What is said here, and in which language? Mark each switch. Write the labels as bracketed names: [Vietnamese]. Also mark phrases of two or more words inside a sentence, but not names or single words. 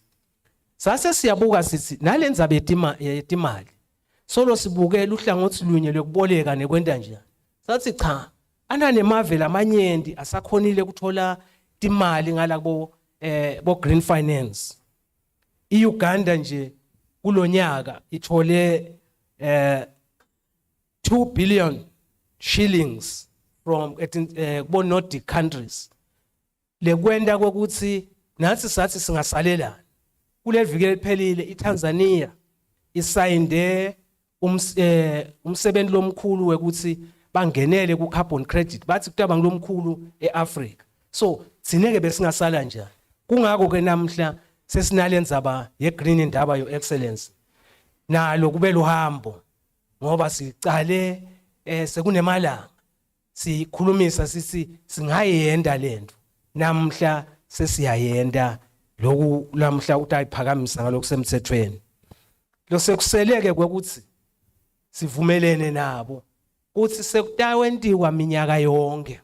[Swati] Sase siyabuka sithi nalenza betimali solo sibukela uhlangothi lunye lokuboleka nekwenda njani. Sathi cha ananemave lamanyendi asakhonile kuthola timali ngalabo bo [English] green finance. [Swati] IUganda nje kulonyaka ithole 2 [English] billion shillings from [Swati] kubo [English] Nordic countries. [Swati] Lekwenda kokuthi nathi sathi singasalela kule viki eliphelile iTanzania isayinde umsebenzi lomkhulu wekuthi bangenele ku [English] carbon credit [Swati] bathi kutaba ngilomkhulu eAfrica. So thineke besingasala njani. Kungako ke namhla sesinalenzaba ye-green Indaba [English] your excellency [Swati] nalo kube luhambo ngoba sicale sekunemalanga sikhulumisa sithi singayenda lento namhla sesiyayenda lokhu lamhla utayiphakamisa ngalokho semthethweni. Lo sekuseleke kwekuthi sivumelene nabo uthi sekutawendiwa minyaka yonke.